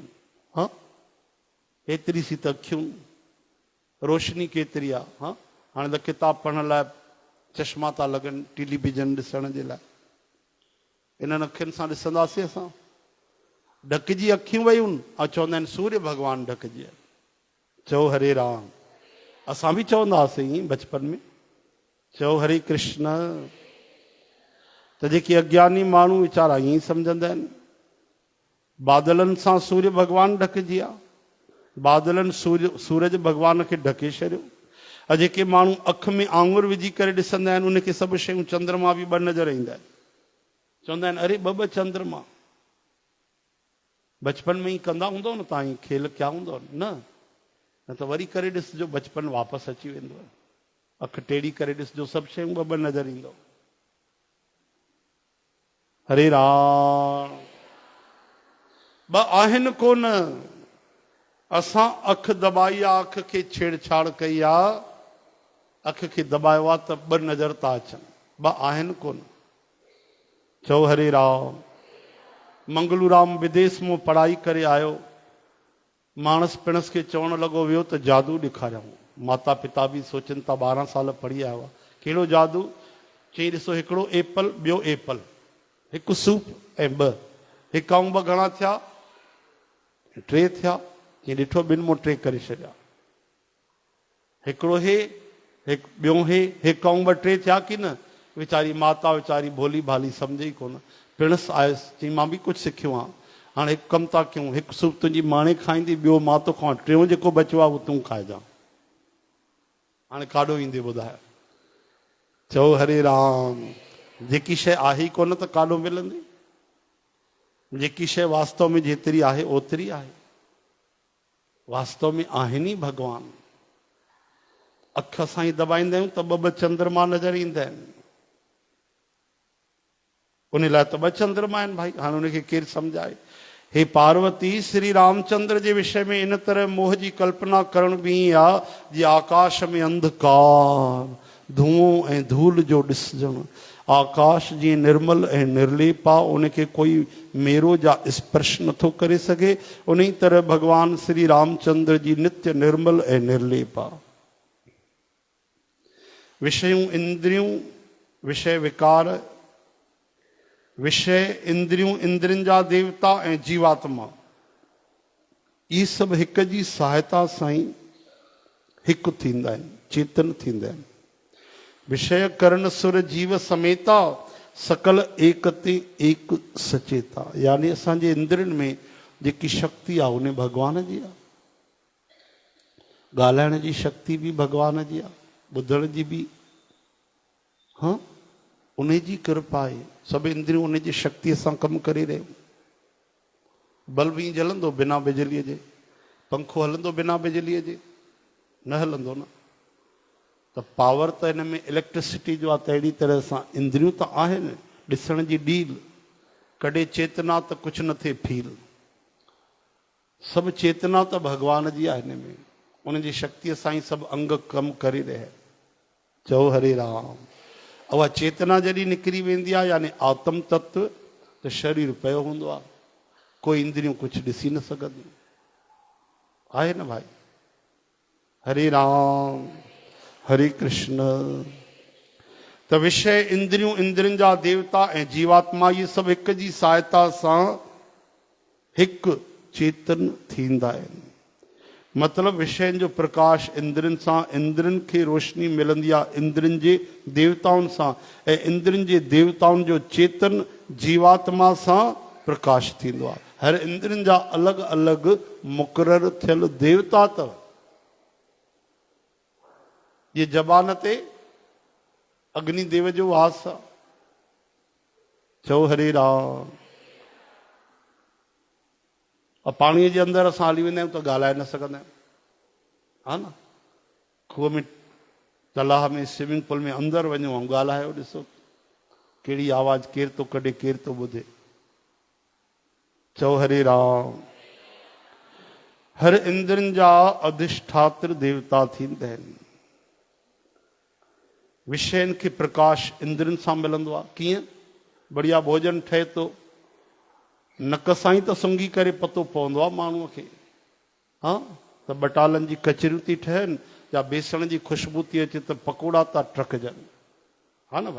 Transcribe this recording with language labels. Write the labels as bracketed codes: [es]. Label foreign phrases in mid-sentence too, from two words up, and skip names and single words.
[sd] हा, एतिरी सी त अखियूं, रोशनी केतिरी आहे। हा, हाणे त किताब पढ़ण लाइ चश्मा था लॻनि, टेलीविजन ॾिसण जे लाइ। इन्हनि अखियुनि सां ॾिसंदासीं असां? ढकिजी अखियूं वयूं ऐं चवंदा आहिनि सूर्य भॻवान ढकिजी आहे। चओ हरे राम। असां बि चवंदा हुआसीं बचपन में, चओ हरे कृष्ण। त जेके अज्ञानी माण्हू वीचारा ईअं ई सम्झंदा आहिनि, बादलनि सां सूर्य भॻवान ढकिजी आहे, बादलनि सूरज भॻवान खे ढके छॾियो। ऐं जेके माण्हू अख में आङुर विझी करे ॾिसंदा आहिनि, उनखे सभु शयूं चंद्रमा बि ॿ नज़र ईंदा आहिनि। चवंदा आहिनि अरे ॿ चंद्रमा। बचपन में ई कंदा हूंदव न तव्हां, ई खेल कया हूंदव न? न त वरी करे ॾिसिजो, बचपन वापसि अची वेंदो। अख टेड़ी करे ॾिसिजो, सभु शयूं ॿ ॿ नज़र ईंदव। हरे राम। ॿ आहिनि कोन। असां अख दॿाई आहे, अख खे छेड़छाड़ कई आहे, अख खे दॿायो आहे त ॿ नज़र था अचनि, ॿ आहिनि कोन। चओ हरे राम। मंगलूराम विदेश में पढ़ाई करे आयो। मानस पिणस खे चवण लॻो वियो त जादू ॾेखारियऊं। माता पिता बि सोचनि था 12 साल पढ़ी आयो आहे, कहिड़ो जादू? चई ॾिसो, हिकिड़ो एपल, ॿियो एपल, हिकु सूप ऐं ॿ, हिकु ऐं ॿ घणा थिया? 3 थिया। चई ॾिठो, ॿिनि मूं 3 करे छॾिया। हिकिड़ो हे, हिकु ॿियो हे, हिकु ऐं ॿ 3 थिया की न? वीचारी माता वीचारी भोली भाली सम्झे ई कोन। पिणस आयुसि, चई मां बि कुझु सिखियो आहे। हाणे हिकु कमु था कयूं, हिकु सूप तुंहिंजी माणे खाईंदी, ॿियो मां तो खावां, टियों जेको बचियो आहे उहो तूं खाइजां। हाणे काॾो ईंदे ॿुधाए? चओ हरे राम। जेकी शइ आहे ई कोन त काॾो मिलंदी? जेकी शइ वास्तव में जेतिरी आहे ओतिरी आहे। वास्तव में आहिनि ई भॻवान। अख सां ई दॿाईंदा आहियूं त ॿ ॿ चंद्रमा नज़र ईंदा आहिनि। उन लाइ त 2 चंद्रमा आहिनि भाई। हाणे उनखे केरु सम्झाए? हे पार्वती, श्री रामचंद्र जे विषय में इन तरह मोह जी कल्पना करण बि आहे जीअं आकाश में अंधकार, धुओं ऐं धूल जो ॾिसजणु। आकाश जीअं निर्मल ऐं निर्लेप आहे, उनखे कोई मेरो जा स्पर्श नथो करे सघे। उन ई तरह भॻवान श्री रामचंद्र जी नित्य निर्मल ऐं निर्लेप आहे। विषयूं इंद्रियूं, विषय विकार, विषय इंद्रियूं, इंद्रियुनि जा देवता ऐं जीवात्मा, इहे सभु हिक जी सहायता सां ई हिकु थींदा आहिनि, चेतन थींदा आहिनि। [awa] विषय करण सुर जीव समेता, सकल एकते एक सचेता। [sd] यानी असांजे इंद्रियुनि में जेकी शक्ति आहे उन भॻवान जी आहे। ॻाल्हाइण जी शक्ति बि भॻवान जी आहे, ॿुधण जी बि। हाँ, उन जी कृपा आहे। सभु इंद्रियूं उन जी शक्तिअ सां कमु करे रहियूं। बल्ब ई जलंदो बिना बिजलीअ जे? पंखो हलंदो बिना बिजलीअ जे? न हलंदो न। त पावर त हिन में इलेक्ट्रिसिटी जो आहे। त अहिड़ी तरह सां इंद्रियूं त आहिनि, ॾिसण जी डील, कॾहिं चेतना त कुझु न थिए फील। सभु चेतना त भॻवान जी आहे हिन में। उन जी शक्तिअ सां ई सभु अंग कमु करे रहिया। चओ हरे राम। उहा चेतना जॾहिं निकिरी वेंदी आहे, यानी आत्म तत्व, त शरीर पियो हूंदो आहे, कोई इंद्रियूं कुझु ॾिसी न सघंदियूं। आहे न भाई? हरे राम, हरे कृष्ण। त विषय इंद्रियूं, इंद्रियुनि जा देवता ऐं जीवात्मा, इहे सभु हिक जी सहायता सां हिकु चेतन थींदा आहिनि। मतिलबु विषयनि जो प्रकाश इंद्रनि सां, इंद्रनि खे रोशनी मिलंदी आहे इंद्रनि जे देवताउनि सां, ऐं इंद्रनि जे देवताउनि जो चेतन जीवात्मा सां प्रकाश थींदो आहे। हर इंद्रनि जा अलॻि अलॻि मुक़ररु थियल देवता अथव। ये ज़बान ते अग्निदेव जो वास आहे। चओ हरे राम। और पाणीअ जे अंदरि असां हली वेंदा आहियूं त ॻाल्हाए न सघंदा आहियूं, हा न। खूह में, तलाउ में, [en] swimming pool [sd] में अंदरि वञो ऐं ॻाल्हायो, ॾिसो कहिड़ी आवाज़ केरु थो कढे, केरु थो ॿुधे। चओ हरे राम। हर इंद्रनि जा अधिष्ठात्र देवता थींदा आहिनि। विषयनि खे प्रकाश इंद्रनि सां मिलंदो आहे। कीअं? बढ़िया भोजन ठहे थो, नक सां ई त सुंघी करे पतो पवंदो आहे माण्हूअ खे, हा, त बटालनि जी कचरियूं थी ठहनि या बेसण जी ख़ुशबू थी अचे त पकोड़ा था टहिकजनि, हा न भाई।